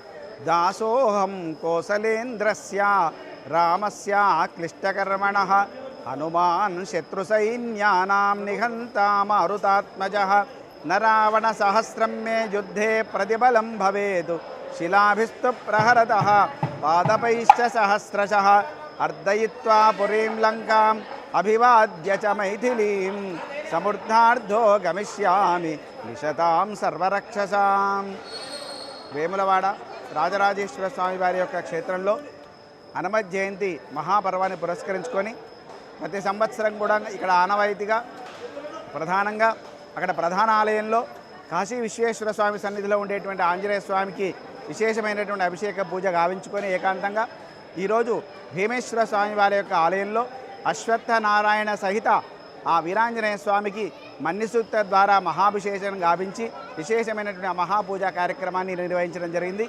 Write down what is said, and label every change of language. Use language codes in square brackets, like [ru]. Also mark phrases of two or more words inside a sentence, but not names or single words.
[sa] दासोऽहं कोसलेन्द्रस्य रामस्य क्लिष्टकर्मणः हनुमान् शत्रुसैन्यानां निहन्ता मारुतात्मजः न रावणसहस्रं मे युद्धे प्रतिबलं भवेत् शिलाभिस्तु प्रहरतः पादपैश्च सहस्रशः अर्दयित्वा पुरीं लङ्काम् अभिवाद्य च मैथिलीं समृद्धार्धो गमिष्यामि निशतां सर्वरक्षसां. [te] వేములవాడ రాజరాజేశ్వర స్వామి వారి యొక్క క్షేత్రంలో హనుమత్ జయంతి మహాపర్వాన్ని పురస్కరించుకొని ప్రతి సంవత్సరం కూడా ఇక్కడ ఆనవాయితీగా ప్రధానంగా అక్కడ ప్రధాన ఆలయంలో కాశీ విశ్వేశ్వర స్వామి సన్నిధిలో ఉండేటువంటి ఆంజనేయ స్వామికి విశేషమైనటువంటి అభిషేక పూజ గావించుకొని ఏకాంతంగా ఈరోజు భీమేశ్వర స్వామి వారి యొక్క ఆలయంలో అశ్వత్థనారాయణ సహిత ఆ వీరాంజనేయ స్వామికి మన్నిసూక్త ద్వారా మహాభిషేకం గావించి విశేషమైనటువంటి ఆ మహాపూజా కార్యక్రమాన్ని నిర్వహించడం జరిగింది.